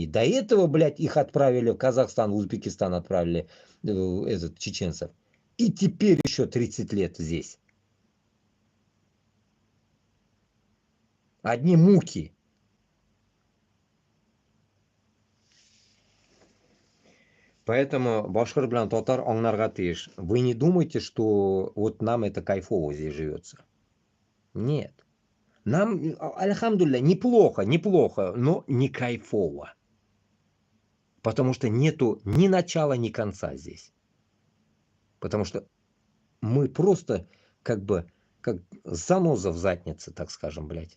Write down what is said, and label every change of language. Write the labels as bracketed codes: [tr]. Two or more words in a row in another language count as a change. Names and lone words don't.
[ru] До этого, блядь, их отправили в Казахстан, в Узбекистан отправили, чеченцев. И теперь еще 30 лет здесь. Одни муки. Поэтому [tt] башкир белән татар аңларга тиеш. [ru] Вы не думайте, что вот нам это кайфово здесь живется. Нет. Нам, альхамдулилля, неплохо, но не кайфово. Потому что нету ни начала, ни конца здесь. Потому что мы просто как заноза в заднице, так скажем, блядь.